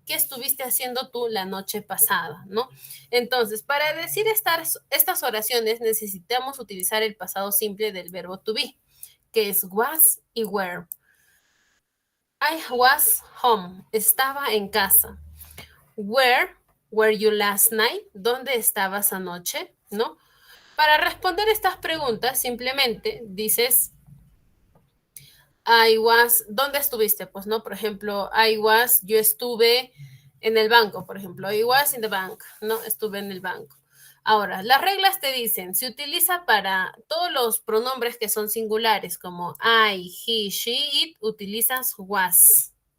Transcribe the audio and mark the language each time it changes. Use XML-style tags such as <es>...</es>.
<es>¿Qué estuviste haciendo tú la noche pasada? ¿No? Entonces, para decir estas oraciones necesitamos utilizar el pasado simple del verbo to be, que es was y were.</es> <en>I was home,</en> <es>estaba en casa.</es> <en>Where were you last night?</en> <es>¿Dónde estabas anoche? ¿No? Para responder estas preguntas, simplemente dices, ¿dónde estuviste? Pues, ¿no? Por ejemplo, yo estuve en el banco, por ejemplo.</es> <en>I was in the bank,</en> <es>¿no? Estuve en el banco. Ahora, las reglas te dicen, se utiliza para todos los pronombres que son singulares, como I, he, she, it, utilizas was.</es>